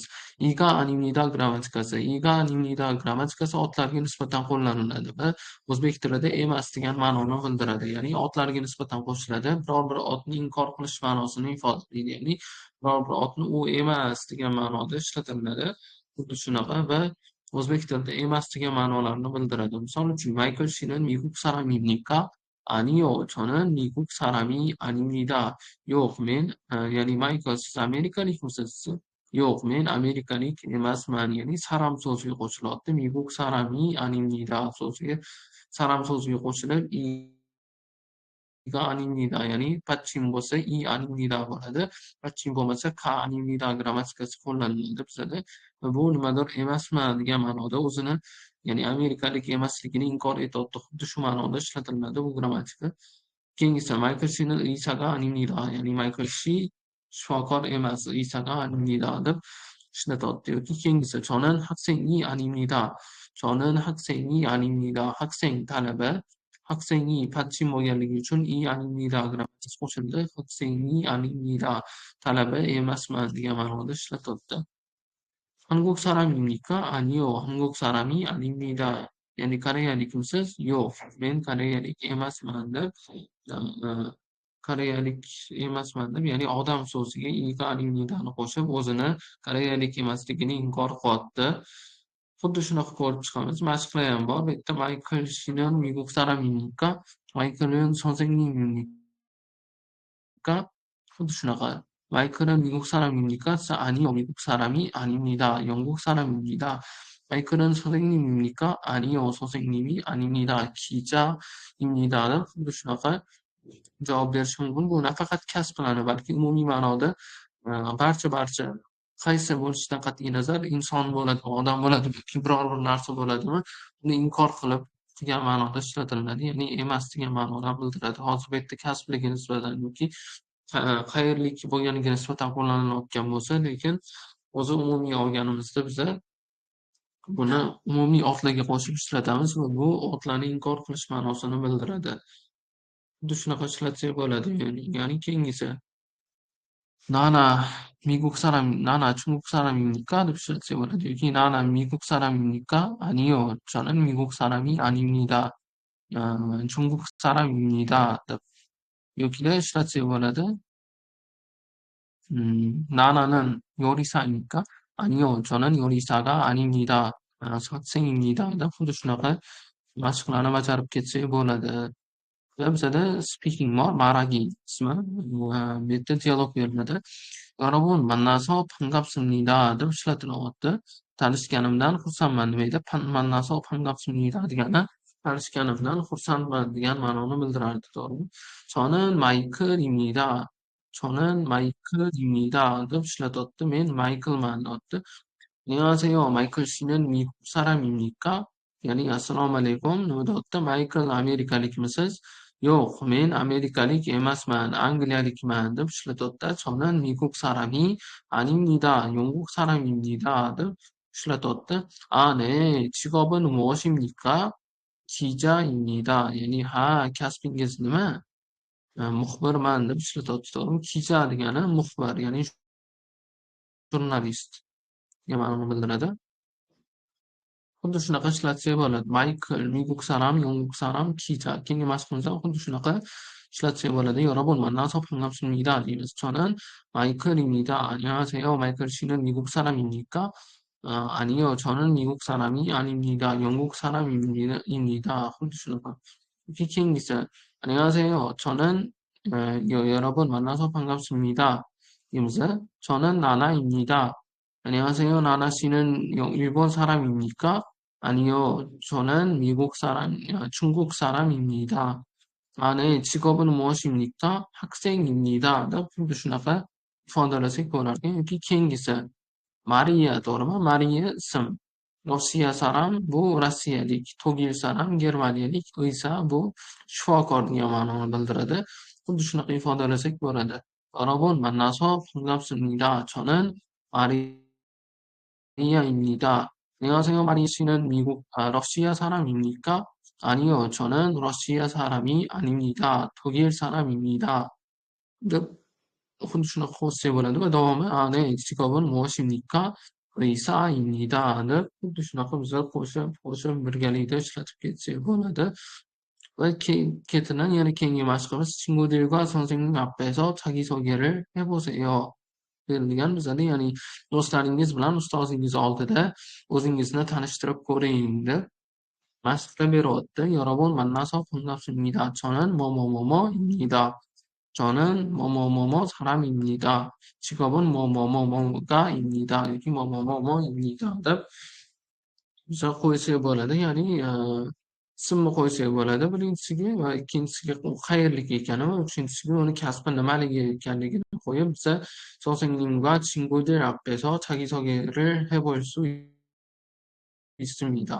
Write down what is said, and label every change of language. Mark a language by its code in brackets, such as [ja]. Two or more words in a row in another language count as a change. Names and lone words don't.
[uz] IK aning nida grammatikasi. IK aning nida grammatikasi otlarga nisbatan qo'llaniladi va o'zbek tilida emas degan ma'noni bildiradi. Ya'ni otlarga nisbatan qo'shiladi. Biror bir otni inkor qilish ma'nosini ifodalaydi. Ya'ni biror bir otni u emas degan ma'noda ishlatiladi. Xuddi shunaqa va o'zbek tilida emas degan ma'nolarni bildiradi. Misol uchun [ko] Michael 씨는 미국 사람입니까? 아니요, 저는 미국 사람이 아닙니다. [uz] Yo'q, men, ya'ni Michael siz amerikalikmisiz? Yo'q, men amerikalik emasman. Ya'ni saram so'ziga qo'shilyapti. [ko] 미국 사람이 아닙니다 [uz] so'ziga saram so'ziga qo'shilib [ko] 이가 아닙니다. [uz] ya'ni 받침 bo'lsa [ko] i 아닙니다 [uz] bo'ladi. 받침 bo'lmasa [ko] ka 아닙니다 [uz] grammatikasi qo'llaniladi bizada. Bu nimadir emasman degan ma'noda o'zini, ya'ni amerikalik emasligini inkor etyapti. Xuddi shu ma'noda ishlatiladi bu grammatika. [ko] Keyingisi Michael 씨는 의사가 아닙니다. [uz] ya'ni Michael shi shifokor emas, [ko] 의사가 아닙니다 [uz] deb ishlatyapti. Yoki keyingisi [ko] 저는 학생이 아닙니다. 저는 학생이 아닙니다. [uz] 학생 talaba, [ko] 학생이 받침 [uz] bo'lganligi uchun [ko] i a닙니다 [uz] grammatikasi qo'shildi. [ko] 학생이 아닙니다. [uz] talaba emasman degan ma'noda ishlatyapti. [ko] 한국 사람입니까? 아니요, 한국 사람이 아닙니다. [uz] ya'ni koreyalikmisiz? Yo'q, men koreyalik emasman deb, koreyalik emasman deb, ya'ni odam so'ziga iga aninidani qo'shib o'zini koreyalik emasligini inkor qilyapti. Xuddi shunaqa ko'rib chiqamiz. Mashqlar ham bor. Bu yerda Michael [ko] 씨는 미국 사람입니까? Michael은 선생님입니까? [uz] xuddi shunaqa. [ko] 마이클은 미국 사람입니까? 아니요, 미국 사람이 아닙니다. 영국 사람입니다. 마이클은 선생님입니까? 아니요, 선생님이 아닙니다. 기자입니다. [uz] xuddi shunaqa javob berish mumkin. Bu nafaqat kasblarni, balki umumiy ma'noda barcha qaysi bo'lishidan qat'iy nazar inson bo'ladimi, odam bo'ladimi yoki biror bir narsa bo'ladimi, uni inkor qilib degan ma'noda ishlatiladi. Ya'ni emas degan ma'noni bildiradi. Hozir bu yerda kasbligi nisbatan yoki qayerlik bo'lganiga nisbatan qo'llanilayotgan bo'lsa, lekin o'zi umumiy olganimizda biza buni umumiy otlarga qo'shib ishlatamiz va bu otlarni inkor qilish ma'nosini bildiradi. Xuddi shunaqa ishlatsak bo'ladi. Ya'ni keyingisi [ko] 나나 나나 중국 사람입니까? [uz] deb ishlatsak bo'ladi. [ko] Yoki 나나 미국 사람입니까? 아니요, 저는 미국 사람이 아닙니다. 중국 사람입니다. deb 여기다 ishlatsak bo'ladi. 나나는 요리사입니까? 아니요, 저는 요리사가 아닙니다. 학생입니다. [uz] deb xuddi shunaqa mashqlarni bajarib ketsak bo'ladi. Va bizada speaking bor, 말하기 ismi. Bu yerda dialog beriladi. [ko] 여러분 만나서 반갑습니다 [uz] deb ishlatilyapti. Tanishganimdan xursandman demaydi. [ko] 만나서 반갑습니다 [uz] degani tanishganimdan xursandman degan ma'noni bildirardi, to'g'rimi? [ko] 저는 마이클입니다. 저는 마이클입니다 [uz] deb ishlatyapti. Men Maykilman deyapti. [ko] 안녕하세요. 마이클 씨는 미국 사람입니까? [uz] Ya'ni assalomu alaykum, nima deyapti? Maykl amerikalikmisiz? Yo'q, men amerikalik emasman, angliyalikman deb ishlatyapti. [ko] 저는 미국 사람이 아닙니다. 영국 사람입니다. [uz] deb ishlatyapti. [ko] 아, 네. 직업은 무엇입니까? 기자입니다. [uz] ya'ni ha, kasbingiz nima? Muxbirman deb ishlatyapti. To'g'rimi? Kiza degani muxbir, ya'ni jurnalist degan ma'noni bildiradi. Xuddi shunaqa ishlatsak bo'ladi. [ko] Michael 미국 사람, 영국 사람, 기자. [uz] keyingi mashhurlar xuddi shunaqa ishlatsak bo'ladi. [ko] 여러분 만나서 반갑습니다 deymiz. 저는 마이클입니다. 안녕하세요. 마이클 씨는 미국 사람입니까? 아니요. 저는 미국 사람이 아닙니다. 영국 사람입니다. [uz] xuddi shunaqa. keyingi ise 안녕하세요. [ko] 저는 여러분 만나서 반갑습니다. deymiz. 저는 나나입니다. 안녕하세요. 나나 씨는 일본 사람입니까? 아니요. 저는 중국 사람입니다. 아, 네. 직업은 무엇입니까? 학생입니다. [uz] xuddi shunaqa ifodalasak bo'larkan. Yoki keyingisi Mariya, to'g'rimi? Mariya ism. Rossiya saram bu rossiyalik, Togil saram germaniyalik, Isa bu shifokor degan ma'noni bildiradi. Xuddi shunaqa ifodalasak bo'ladi. [ko] 여러분 만나서 반갑습니다. 저는 마리아입니다. 안녕하세요. 마리아 씨는 러시아 사람입니까? 아니요. 저는 러시아 사람이 아닙니다. 독일 사람입니다. [uz] deb xuddi shunaqa xo'rsak bo'ladi va davomi 네. [ko] 직업은 무엇입니까? 의사입니다. [uz] deb xuddi shunaqa bizlar qo'shib birgalikda ishlatib ketsak bo'ladi. va ketidan yana keyingi mashqimiz [ko] 친구들과 선생님 앞에서 자기소개를 해보세요. [uz] berilgan bizada, ya'ni do'stlaringiz bilan ustozingiz oldida o'zingizni tanishtirib ko'ring deb mashqda beryapti. [ko] 여러분 만나서 반갑습니다. 저는 뭐뭐뭐뭐입니다. 저는 뭐뭐뭐뭐 사람입니다. 직업은 뭐뭐뭐뭐가입니다. [uz] yoki 뭐뭐뭐뭐입니다 deb bizlar qo'ysak bo'ladi. Ya'ni ismni qo'ysak bo'ladi birinchisiga va ikkinchisiga qayerlik ekani va uchinchisiga uni kasbi nimaligi ekanligini qo'yib biza [ko] 선생님과 친구들 앞에서 자기소개를 해볼 수 있습니다.